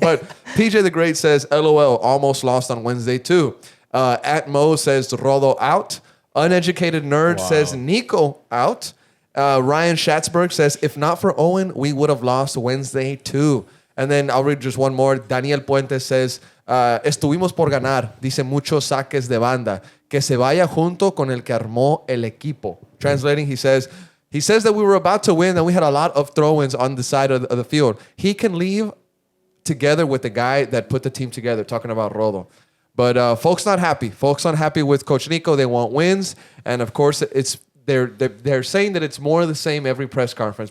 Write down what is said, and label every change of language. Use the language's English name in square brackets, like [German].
[English] But PJ the Great says, LOL, almost lost on Wednesday too. At Mo says, Rodo out. Uneducated Nerd says, Nico out. Ryan Schatzberg says, if not for Owen, we would have lost Wednesday too. And then I'll read just one more. [Spanish] Daniel Puente says, estuvimos por ganar. Dice muchos saques de banda. Que se vaya junto con el que armó el equipo. [English] Translating, he says that we were about to win and we had a lot of throw-ins on the side of the field. He can leave together with the guy that put the team together, talking about Rodo. But folks not happy. Folks not happy with Coach Nico. They want wins. And of course, they're saying that it's more of the same every press conference.